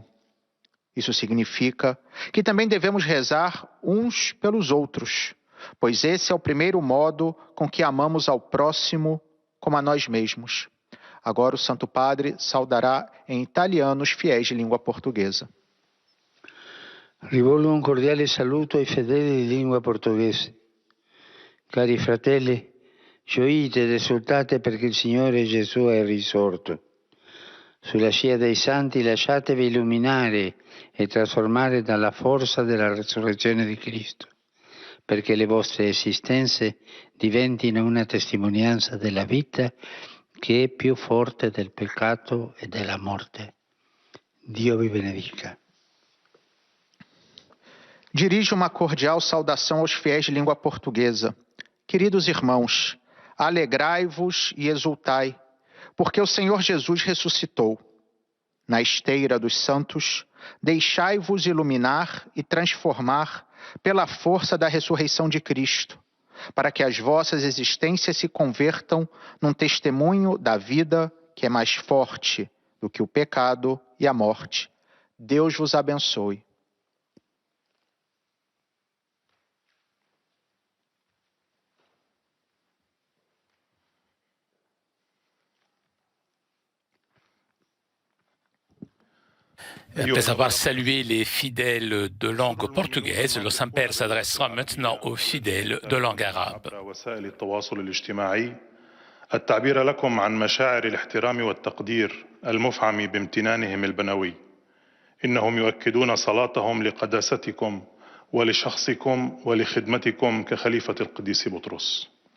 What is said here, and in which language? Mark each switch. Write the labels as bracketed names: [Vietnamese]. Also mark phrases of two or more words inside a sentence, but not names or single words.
[Portuguese] Isso significa que também devemos rezar uns pelos outros, pois esse é o primeiro modo com que amamos ao próximo como a nós mesmos. Agora o Santo Padre saudará em italiano os fiéis de língua portuguesa. [Italian] Rivolgo un cordiale saluto ai fedeli di lingua portoghese. Cari fratelli, gioite ed esultate perché il Signore Gesù è risorto. Sulla scia dei santi lasciatevi illuminare e trasformare dalla forza della resurrezione di Cristo, perché le vostre esistenze diventino una testimonianza della vita che è più forte del peccato e della morte. Dio vi benedica. [Portuguese] Dirijo uma cordial saudação aos fiéis de língua portuguesa. Queridos irmãos, alegrai-vos e exultai, porque o Senhor Jesus ressuscitou. Na esteira dos santos, deixai-vos iluminar e transformar pela força da ressurreição de Cristo, para que as vossas existências se convertam num testemunho da vida que é mais forte do que o pecado e a morte. Deus vos abençoe. [French] Après avoir salué les fidèles de langue portugaise, le Saint-Père s'adressera maintenant aux fidèles de langue arabe. [Arabic] التعبير لكم عن مشاعر الاحترام والتقدير المفعم بامتنانهم البنوي. إنهم يؤكدون صلاتهم لقداستكم ولشخصكم ولخدمتكم كخليفة القديس بطرس.